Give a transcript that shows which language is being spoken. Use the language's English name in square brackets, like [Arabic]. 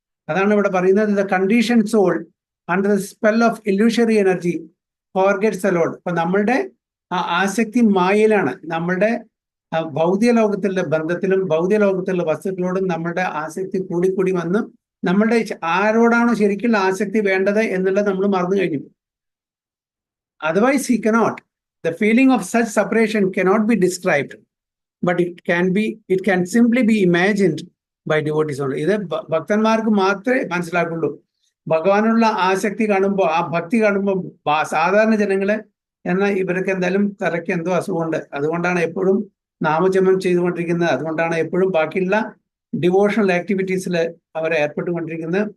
[Malayalam] അതാണ് ഇവിടെ പറയുന്നത്, [English] The condition soul under the spell of illusionary energy forgets the lord. [Malayalam] അപ്പൊ നമ്മളുടെ ആ ആസക്തി മായയിലാണ്. നമ്മളുടെ ഭൗതിക ലോകത്തിലുള്ള ബന്ധത്തിലും ഭൗതിക ലോകത്തിലുള്ള വസ്തുക്കളോടും നമ്മളുടെ ആസക്തി കൂടി വന്ന് നമ്മളുടെ ആരോടാണോ ശരിക്കുള്ള ആസക്തി വേണ്ടത് എന്നുള്ളത് നമ്മൾ മറന്നു കഴിഞ്ഞു. [English] Otherwise he cannot. The feeling of such separation cannot be described, but it can simply be imagined by devotees only. [Malayalam] ഇത് ഭക്തന്മാർക്ക് മാത്രമേ മനസ്സിലാക്കുള്ളൂ. ഭഗവാനുള്ള ആസക്തി കാണുമ്പോൾ, ആ ഭക്തി കാണുമ്പോൾ സാധാരണ ജനങ്ങളെ ഇവർക്ക് എന്തായാലും തലയ്ക്ക് എന്തോ അസുഖമുണ്ട്. അതുകൊണ്ടാണ് എപ്പോഴും നാമജപം ചെയ്തുകൊണ്ടിരിക്കുന്നത്. അതുകൊണ്ടാണ് എപ്പോഴും ബാക്കിയുള്ള ഡിവോഷണൽ ആക്ടിവിറ്റീസിൽ അവർ ഏർപ്പെട്ടുകൊണ്ടിരിക്കുന്നത്.